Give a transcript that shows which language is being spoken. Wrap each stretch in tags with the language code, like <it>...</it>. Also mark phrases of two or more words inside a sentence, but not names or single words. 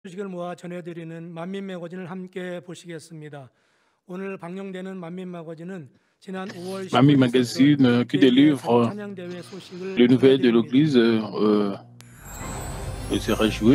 <ko>소식을 모아 전해드리는 만민 매거진을 함께 보시겠습니다. 오늘 방영되는 만민 매거진은 지난 5월</ko> <fr>Mamie Magazine qui délivre les nouvelles de l'Église sera joué.</fr>